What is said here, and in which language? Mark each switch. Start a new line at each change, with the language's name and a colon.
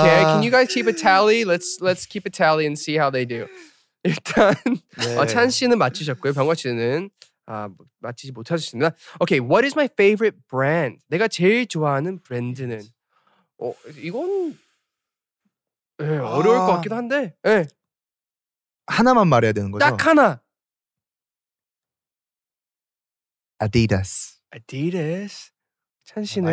English: Okay, can you guys keep a tally? Let's keep a tally and see how they do.
Korean: 일단 찬 씨는 맞히셨고요. 병관 씨는 맞히지 못하셨습니다.
English: Okay, what is my favorite brand?
Korean: 내가 제일 좋아하는 브랜드는? 이건 어려울 것 같기도 한데. 하나만 말해야 되는 거죠? 딱 하나. 아디다스. 아디다스. 찬 씨는